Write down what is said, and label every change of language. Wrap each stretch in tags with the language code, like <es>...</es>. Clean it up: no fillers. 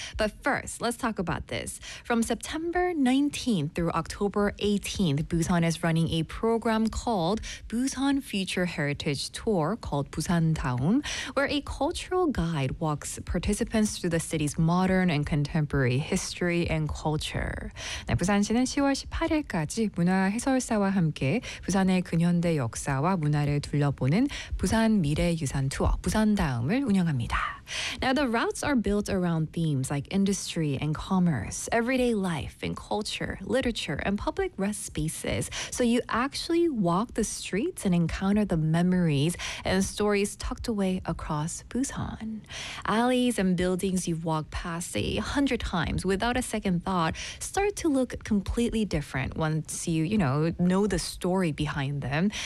<en>But first, let's talk about this. From September 19th through October 18th, Busan is running a program called Busan Future Heritage Tour, called Busan Daum, where a cultural guide walks participants through the city's modern and contemporary history and culture.</en> <ko>네, 부산시는 10월 18일까지 문화해설사와 함께 부산의 근현대 역사와 문화를 둘러보는 부산 미래유산 투어, 부산 다음을 운영합니다.</ko> <en>Now, the routes are built around themes like industry and commerce, everyday life and culture, literature and public rest spaces. So you actually walk the streets and encounter the memories and stories tucked away across Busan. Alleys and buildings you've walked past, say, 100 times without a second thought start to look completely different once you, you know the story behind them.</en>